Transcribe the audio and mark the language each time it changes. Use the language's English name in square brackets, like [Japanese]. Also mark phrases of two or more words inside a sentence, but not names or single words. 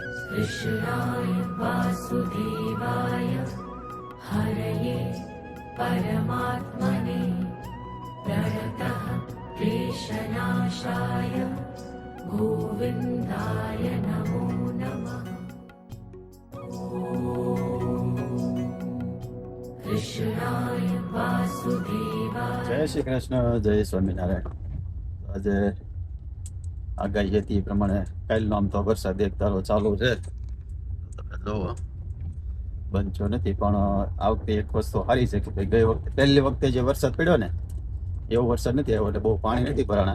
[Sanskrit] कृष्णाय वासुदेवाय हरये परमात्मने प्रणतः क्लेशनाशाय गोविन्दाय नमो नमः। कृष्णाय वासुदेवाय। [Hindi] जय श्री कृष्ण, जय स्वामीनारायण। [Gujarati] આજે આગાહી હતી એ પ્રમાણે કાલનો આમ તો વરસાદ એક ધારો ચાલુ છે, તમે જોવો બનતો નથી, પણ આ વખતે એક વસ્તુ સારી છે કે ગઈ વખતે પહેલી વખતે જે વરસાદ પડ્યો ને એવો વરસાદ નથી આવ્યો, એટલે બહુ પાણી નથી ભરાણા.